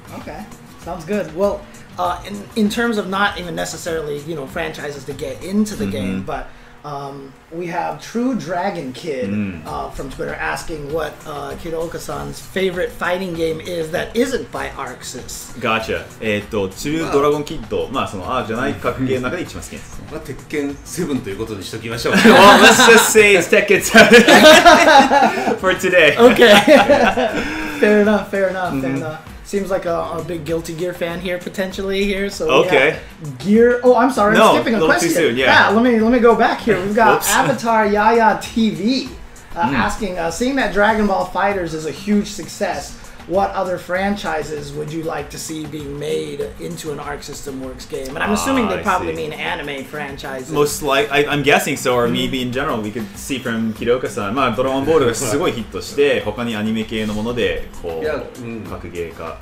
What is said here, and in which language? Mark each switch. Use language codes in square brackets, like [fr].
[en] Okay, sounds good. Well. In terms of not even necessarily franchises to get into the game, but we have True Dragon Kid from Twitter asking what Kidooka-san's favorite fighting game is that isn't by ArcSys. Gotcha. [ja] チルドラゴンキッド、まあそのじゃない格ゲーの中で一番好きです。まあ鉄拳7ということにしときましょう。 [en] Well, let's just say it's Tekken 7 for today. Okay. Fair enough. Fair enough. Seems like a big Guilty Gear fan here potentially here. So okay. Gear. Oh, I'm sorry. I'm skipping a question. Too soon, yeah. Let me go back here. We've got Avatar Yaya TV asking, seeing that Dragon Ball Fighters is a huge success, what other franchises would you like to see being made into an Arc System Works game? And I'm assuming they probably mean anime franchises. Most I'm guessing so, or maybe in general, we could see from Kidooka-san. [ja] まあドラゴンボールがすごいヒットして、他にアニメ系のものでこう格ゲー化。